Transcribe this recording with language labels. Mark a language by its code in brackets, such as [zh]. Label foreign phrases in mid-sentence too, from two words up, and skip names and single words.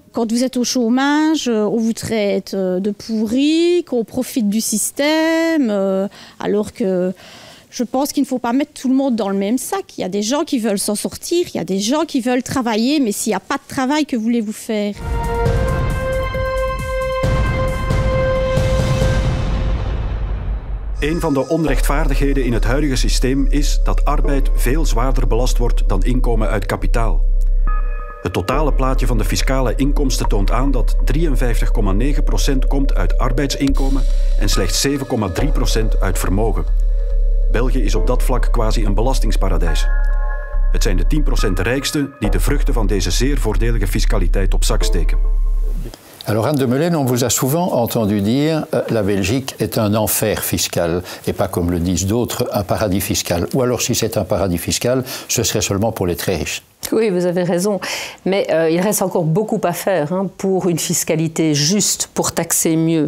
[fr] Quand vous êtes au chômage, on vous traite de pourri, qu'on profite du système, alors que je pense qu'il ne faut pas mettre tout le monde dans le même sac. Il y a des gens qui veulent s'en sortir, il y a des gens qui veulent travailler, mais s'il n'y a pas de travail, que voulez-vous faire ? [nl] Een van de onrechtvaardigheden in het huidige systeem is dat arbeid veel zwaarder belast wordt dan inkomen uit kapitaal. Het totale plaatje van de fiscale inkomsten toont aan dat 53,9% komt uit arbeidsinkomen en slechts 7,3% uit vermogen. België is op dat vlak quasi een belastingsparadijs. Het zijn de 10% rijksten die de vruchten van deze zeer voordelige fiscaliteit op zak steken. [fr] Alors Anne de Meulen, on vous a souvent entendu dire la Belgique est un enfer fiscal et pas comme le disent d'autres un paradis fiscal. Ou alors si c'est un paradis fiscal, ce serait seulement pour les très riches. Oui, vous avez raison. Mais il reste encore beaucoup à faire pour une fiscalité juste, pour taxer mieux.